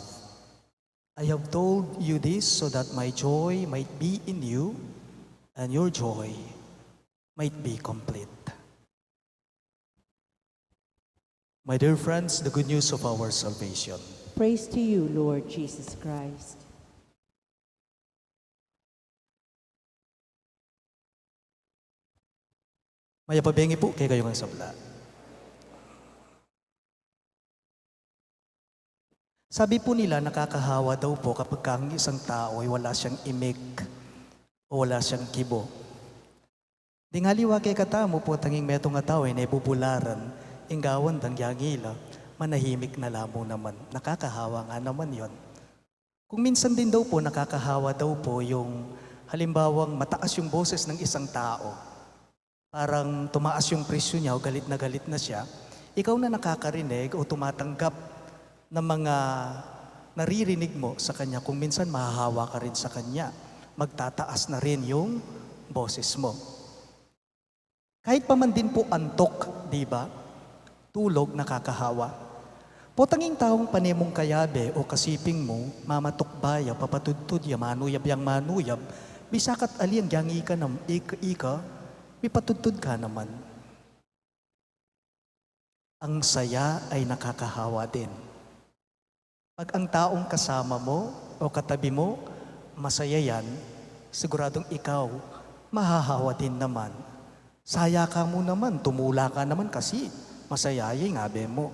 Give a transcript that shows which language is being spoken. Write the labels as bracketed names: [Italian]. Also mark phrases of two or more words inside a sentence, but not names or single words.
[English] I have told you this so that my joy might be in you and your joy might be complete." My dear friends, the good news of our salvation. Praise to you, Lord Jesus Christ. [Pampanga] Maya pabengi po kay kayo ng sabla. [Filipino] Sabi po nila, nakakahawa daw po kapag ang isang tao ay wala siyang imik o wala siyang kibo. [Pampanga] Di nga liwa kay katamo po tanging metong nga tao ay naibubularan, inggawan dang yangila, manahimik na lamo naman. [Filipino] Nakakahawa nga naman yon. Kung minsan din daw po, nakakahawa daw po yung halimbawang mataas yung boses ng isang tao. Parang tumaas yung presyo niya o galit na siya. Ikaw na nakakarinig o tumatanggap ng mga naririnig mo sa kanya, kung minsan mahahawa ka rin sa kanya, magtataas na rin yung boses mo. Kahit pa man din po antok, di ba? Tulog, nakakahawa. [Pampanga] Potanging taong panemong kayabe o kasiping mo, mamatukbaya, papatudtud, manuyab yang manuyab, bisakat aliyang yang ika, may patudtud ka naman. [Filipino] Ang saya ay nakakahawa din. Pag ang taong kasama mo o katabi mo, masaya yan, siguradong ikaw, mahahawa din naman. [Pampanga] Saya ka mo naman, tumula ka naman kasi masaya yung abe mo.